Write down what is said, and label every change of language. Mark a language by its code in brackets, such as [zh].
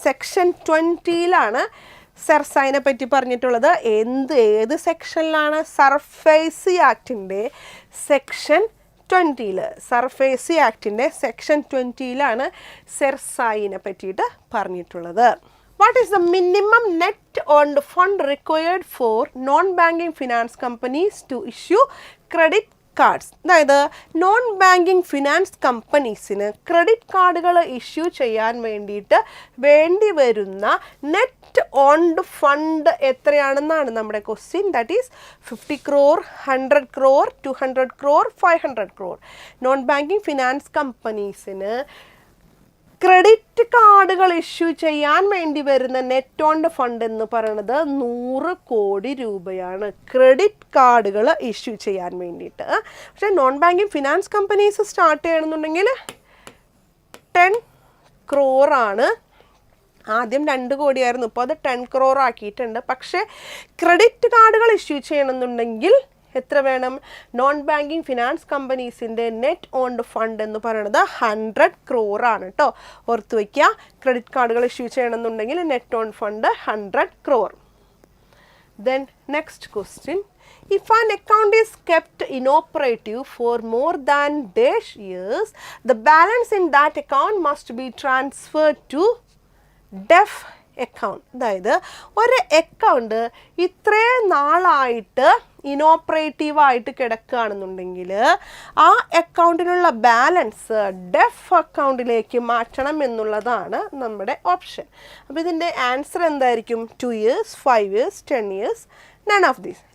[ml] Section 20 സെർസായിനെ പറ്റി പറഞ്ഞിട്ടുള്ളത്. ഏത് സെക്ഷനിലാണ്? SARFAESI ആക്ടിൻ്റെ section 20. സർഫേസി ആക്ടിൻ്റെ സെക്ഷൻ 20 സെർസായിനെ പറ്റിയിട്ട് പറഞ്ഞിട്ടുള്ളത്. [en] What is the minimum net earned fund required for non-banking finance companies to issue credit cards? [ml] അതായത് non banking finance കമ്പനീസിന് credit കാർഡുകൾ issue ചെയ്യാൻ വേണ്ടിയിട്ട് വേണ്ടി വരുന്ന നെറ്റ് ഓൺഡ് ഫണ്ട് എത്രയാണെന്നാണ് നമ്മുടെ question. [en] That is 50 crore, 100 crore, 200 crore, 500 crore. [ml] Non banking finance കമ്പനീസിന് credit കാർഡുകൾ issue ചെയ്യാൻ വേണ്ടി വരുന്ന നെറ്റ് ഓൺഡ് ഫണ്ട് എന്ന് പറയുന്നത് 100 കോടി രൂപയാണ് ക്രെഡിറ്റ് കാർഡുകൾ ഇഷ്യൂ ചെയ്യാൻ വേണ്ടിയിട്ട്. പക്ഷേ non banking finance companies start ചെയ്യണമെന്നുണ്ടെങ്കിൽ 10 crore ആണ്. ആദ്യം 2 കോടിയായിരുന്നു, ഇപ്പോൾ അത് 10 crore ആക്കിയിട്ടുണ്ട്. പക്ഷേ ക്രെഡിറ്റ് കാർഡുകൾ ഇഷ്യൂ ചെയ്യണമെന്നുണ്ടെങ്കിൽ എത്ര വേണം? Non banking finance കമ്പനീസിൻ്റെ net owned fund എന്ന് പറയുന്നത് 100 crore ആണ് കേട്ടോ. ഓർത്ത് വയ്ക്കുക, ക്രെഡിറ്റ് കാർഡുകൾ ഇഷ്യൂ ചെയ്യണമെന്നുണ്ടെങ്കിൽ net on fund 100 crore. [en] Then next question. If an account is kept inoperative for more than dash years, the balance in that account must be transferred to DEAF account. [ml] അതായത് ഒരു account ഇത്രയും നാളായിട്ട് ഇനോപ്പറേറ്റീവായിട്ട് കിടക്കുകയാണെന്നുണ്ടെങ്കിൽ ആ അക്കൗണ്ടിനുള്ള balance def അക്കൗണ്ടിലേക്ക് മാറ്റണം എന്നുള്ളതാണ് നമ്മുടെ option. അപ്പോൾ ഇതിൻ്റെ ആൻസർ എന്തായിരിക്കും? [en] 2 years, 5 years, 10 years, none of these.